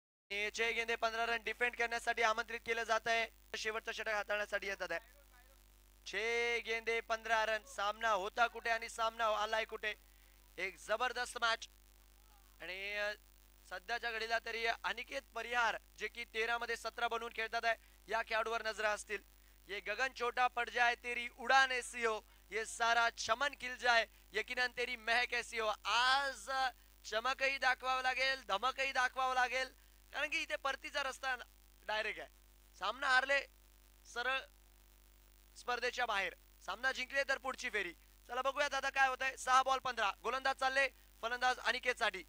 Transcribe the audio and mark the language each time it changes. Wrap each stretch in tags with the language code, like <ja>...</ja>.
<mr>चे गेंदे 15 run defend करण्यासाठी आमंत्रित केलं जात आहे, शेवटचा षटक हाताळण्यासाठी येतात आहे. 6 गेंदे 15 रन. सामना होता कुठे आणि सामना आलाय कुठे. एक जबरदस्त मॅच. आणि सध्याच्या घडीला तरी अनिकेत परिहार जे की 13 मध्ये 17 बनवून खेळतात आहे, या खेळाडूवर नजर असतील.</mr> <hi>ये गगन छोटा पड़ जाए तेरी उड़ान ऐसी हो, ये सारा चमन खिल जाए यकीनन तेरी महक ऐसी हो.</hi> <mr>आज चमकही दाखवावं लागेल, धमकही दाखवावं लागेल, कारण की इथे परतीचा रस्ता डायरेक्ट आहे. सामना हारले सरळ स्पर्धेच्या बाहेर, सामना जिंकले तर पुढची फेरी. चला बघूयात आता काय होत आहे. 6 बॉल 15. गोलंदाज चालले, फलंदाज अनिकेत साठी.</mr>